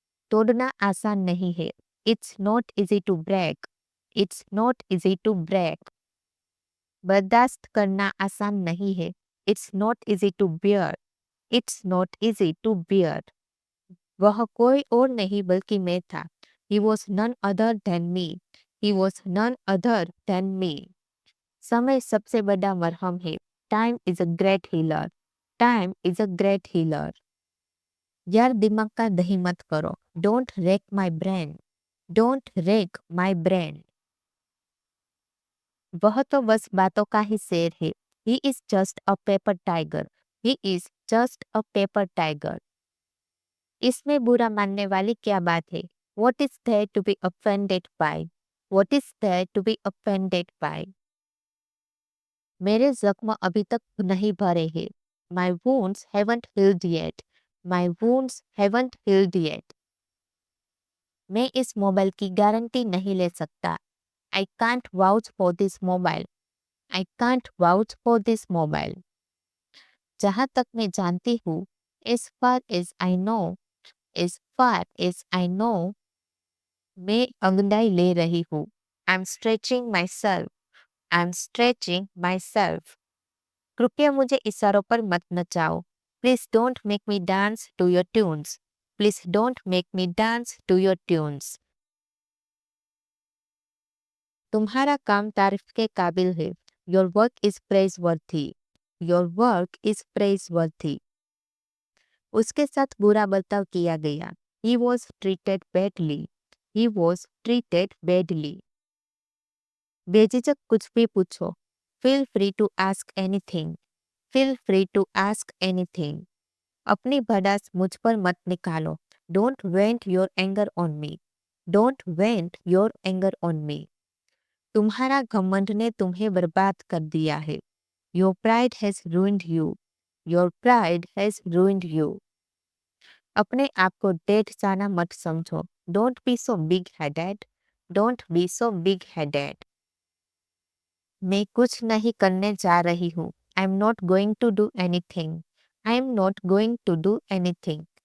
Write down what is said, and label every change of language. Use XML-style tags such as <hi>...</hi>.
<hi>तोड़ना आसान नहीं है।</hi> <en>It's not easy to break. It's not easy to break.</en> <hi>बर्दाश्त करना आसान नहीं है।</hi> <en>It's not easy to bear. It's not easy to bear.</en> <hi>वह कोई और नहीं बल्कि मैं था।</hi> <en>He was none other than me. He was none other than me.</en> <hi>समय सबसे बड़ा मरहम है।</hi> <en>Time is a great healer. Time is a great healer.</en> <hi>यार दिमाग का दही मत करो।</hi> <en>Don't wreck my brain. Don't wreck my brain.</en> <hi>वह तो बस बातों का ही शेर है।</hi> <en>He is just a paper tiger. He is just a paper tiger.</en> <hi>इसमें बुरा मानने वाली क्या बात है?</hi> <en>What is there to be offended by? What is there to be offended by?</en> <hi>मेरे जख्म अभी तक नहीं भरे हैं।</hi> <en>My wounds haven't healed yet. My wounds haven't healed yet.</en> <hi>मैं इस मोबाइल की गारंटी नहीं ले सकता।</hi> <en>I can't vouch for this mobile. I can't vouch for this mobile.</en> <hi>जहाँ तक मैं जानती हूँ,</hi> <en>as far as I know,</en> <hi>as far as I know, मैं अंगड़ाई ले रही हूँ।</hi> <en>I'm stretching myself. I'm stretching myself.</en> <hi>कृपया मुझे इशारों पर मत नचाओ।</hi> <en>Please don't make me dance to your tunes. Please don't make me dance to your tunes.</en> <hi>तुम्हारा काम तारीफ के काबिल है।</hi> <en>Your work is praiseworthy. Your work is praiseworthy.</en> <hi>उसके साथ बुरा बर्ताव किया गया।</hi> <en>He was treated badly. He was treated badly.</en> <hi>बेझिझक कुछ भी पूछो।</hi> <en>Feel free to ask anything. Feel free to ask anything.</en> <hi>अपनी भड़ास मुझ पर मत निकालो।</hi> <en>Don't vent your anger on me. Don't vent your anger on me.</en> <hi>तुम्हारा घमंड ने तुम्हें बर्बाद कर दिया है।</hi> <en>Your pride has ruined you. Your pride has ruined you.</en> <hi>अपने आप को डेढ़ जाना मत समझो।</hi> <en>Don't be so big-headed. Don't be so big headed.</en> <hi>मैं कुछ नहीं करने जा रही हूँ।</hi> <en>I am not going to do anything. I am not going to do anything.</en>